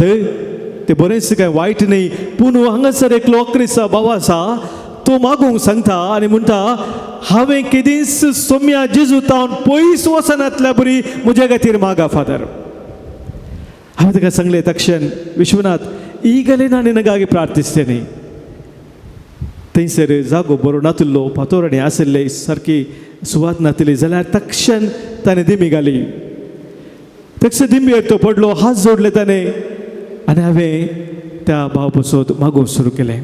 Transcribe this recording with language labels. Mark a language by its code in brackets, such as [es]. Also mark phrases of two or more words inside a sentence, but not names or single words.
[kok] ते बरेंच काय वायट न्ही पूण हांगासर एकलो क्रिस्तांव भाव आसा तो मागूंक सांगता आनी म्हणटा हांवें केदींच सोम्या जेजू तावन पयस वचनातल्या बरी म्हजे खातीर मागा फादर. हांवें ताका सांगलें तक्षण विश्वनाथ [kn] ಈಗಲೇ ನಾನು ನಿನಗಾಗಿ ಪ್ರಾರ್ಥಿಸ್ತೇನೆ. [kok] थंयसर जागो बरो नातिल्लो फातोरणी आशिल्ले सारकी सुवात नातिली जाल्यार तक्षण ताणें दिमी घाली. तक्षण दिंबयेर तो पडलो हात जोडले ताणें आनी हांवें त्या भाव पसोत मागोवंक सुरू केलें.